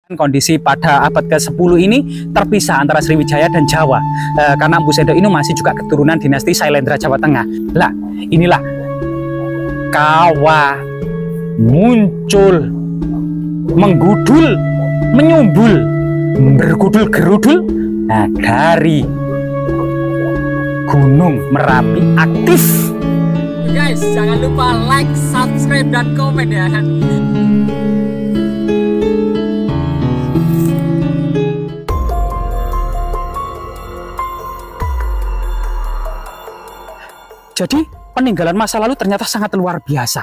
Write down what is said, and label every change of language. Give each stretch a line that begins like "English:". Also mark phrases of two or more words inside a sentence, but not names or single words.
Indonesian: Kondisi pada abad ke-10 ini terpisah antara Sriwijaya dan Jawa karena Empu Sendok ini masih juga keturunan dinasti Sailendra Jawa Tengah. Lah, inilah kawah muncul, menggudul, menyumbul, bergudul gerudul dari Gunung Merapi aktif. Guys, jangan lupa like, subscribe, dan komen ya. Jadi peninggalan masa lalu ternyata sangat luar biasa.